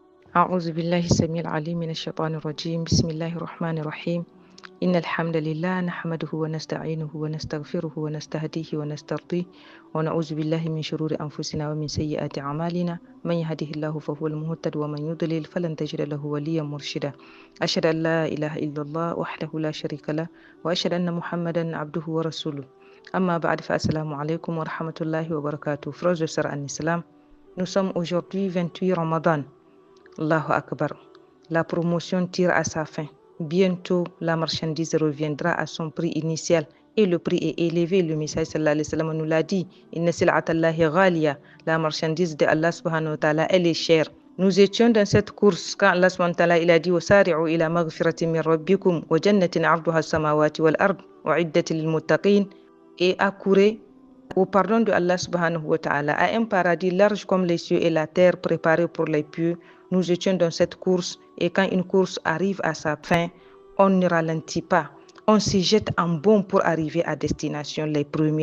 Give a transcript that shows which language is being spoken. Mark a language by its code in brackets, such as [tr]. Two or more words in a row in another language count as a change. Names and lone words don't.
[ar] أعوذ بالله السميع العليم من الشيطان الرجيم بسم الله الرحمن الرحيم إن الحمد لله نحمده ونستعينه ونستغفره ونستهديه ونسترضيه ونعوذ بالله من شرور أنفسنا ومن سيئات أعمالنا من يهده الله فهو المهتد ومن يضلل فلن تجد له وليا مرشدا أشهد أن لا إله إلا الله وحده لا شريك له وأشهد أن محمدا عبده ورسوله أما بعد فالسلام عليكم ورحمة الله وبركاته. [fr] Frères et sœurs en islam, nous sommes aujourd'hui 28 Ramadan. [ar] الله أكبر. [fr] La promotion tire à sa fin. Bientôt, la marchandise reviendra à son prix initial et le prix est élevé. Le message [ar] صلى الله عليه وسلم [fr] nous l'a dit. [ar] إن سلعة الله غالية. [fr] La marchandise de Allah [ar] سبحانه وتعالى, [fr] elle est chère. Nous étions dans cette course quand Allah [ar] سبحانه وتعالى [fr] il a dit [ar] وسارعوا إلى مغفرة من ربكم وجنة عرضها السماوات والأرض أعدت للمتقين, [fr] et accourez au pardon de Allah [ar] سبحانه وتعالى, [fr] à un paradis large comme les cieux et la terre préparé pour les pieux. Nous étions dans cette course et quand une course arrive à sa fin, on ne ralentit pas. On se jette en bond pour arriver à destination, les premiers.